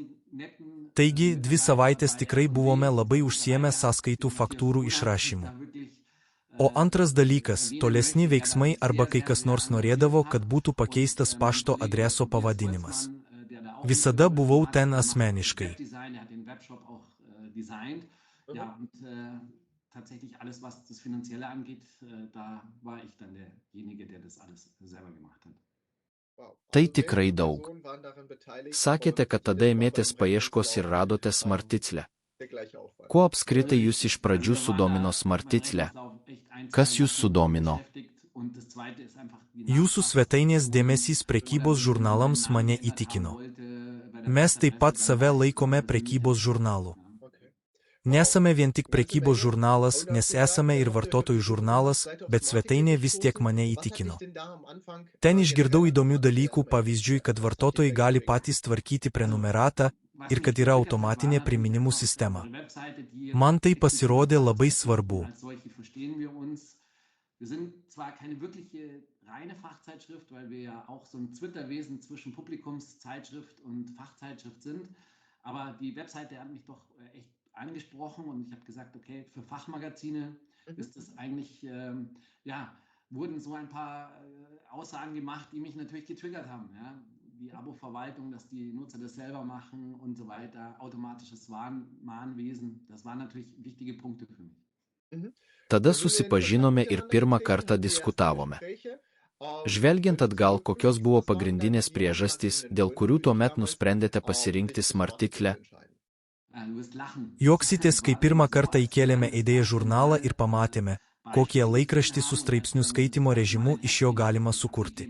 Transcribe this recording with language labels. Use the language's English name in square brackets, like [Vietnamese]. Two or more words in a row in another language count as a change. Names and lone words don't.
[Lithuanian] Taigi, 2 savaitės tikrai buvome labai užsiėmę sąskaitų faktūrų išrašymu. O antras dalykas – tolesni veiksmai arba kai kas nors norėdavo, kad būtų pakeistas pašto adreso pavadinimas. Visada buvau ten asmeniškai. [German] Tatsächlich alles, was das Finanzielle angeht, da war ich dann derjenige, der das alles selber gemacht hat. [Lithuanian] Tai tikrai daug. Sakėte, kad tada ėmėtės paieškos ir radote Smarticle. Kuo apskritai jūs iš pradžių sudomino Smarticle? Kas jūs sudomino? Jūsų svetainės dėmesys prekybos žurnalams mane įtikino. Mes taip pat save laikome prekybos žurnalu. Nesame vien tik prekybos žurnalas, nes esame ir vartotojų žurnalas, bet svetainė vis tiek mane įtikino. Ten išgirdau įdomių dalykų, pavyzdžiui, kad vartotojai gali patys tvarkyti prenumeratą ir kad yra automatinė priminimų sistema. Man tai pasirodė labai svarbu. [German] Reine Fachzeitschrift, weil wir ja auch so ein Zwitterwesen zwischen Publikumszeitschrift und Fachzeitschrift sind. Aber die Webseite hat mich doch echt angesprochen und ich habe gesagt, okay, für Fachmagazine ist das eigentlich, wurden so ein paar Aussagen gemacht, die mich natürlich getriggert haben. Ja? Die Abo-Verwaltung, dass die Nutzer das selber machen und so weiter, automatisches Mahnwesen, das waren natürlich wichtige Punkte für mich. [Lithuanian] Tada susipažinome ir pirmą kartą diskutavome. Žvelgiant atgal, kokios buvo pagrindinės priežastys, dėl kurių tuomet nusprendėte pasirinkti Smartiklę? Juoksitės, kai pirmą kartą įkėlėme idėją žurnalą ir pamatėme, kokie laikraštį su straipsnių skaitimo režimu iš jo galima sukurti.